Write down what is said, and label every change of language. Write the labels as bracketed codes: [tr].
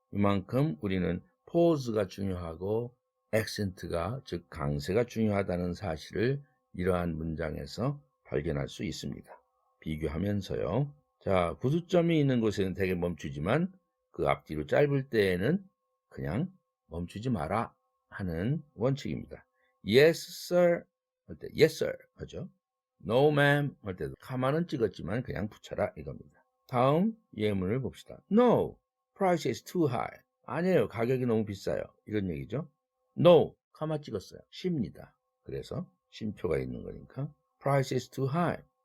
[ko] 이만큼 우리는 포즈가 중요하고 액센트가 즉 강세가 중요하다는 사실을 이러한 문장에서 발견할 수 있습니다. 비교하면서요. 자, 구두점이 있는 곳에는 대개 멈추지만 그 앞뒤로 짧을 때에는 그냥 멈추지 마라 하는 원칙입니다. [en] Yes, sir [ko] 할 때 [en] yes, sir [ko] 하죠. [en] No, ma'am [ko] 할 때도 카마는 찍었지만 그냥 붙여라 이겁니다. 다음 예문을 봅시다. No, [en] price is too high. [ko] 아니에요. 가격이 너무 비싸요. 이런 얘기죠. No, 카마 찍었어요. 쉽니다. 그래서 쉼표가 있는 거니까 [en] price is too high.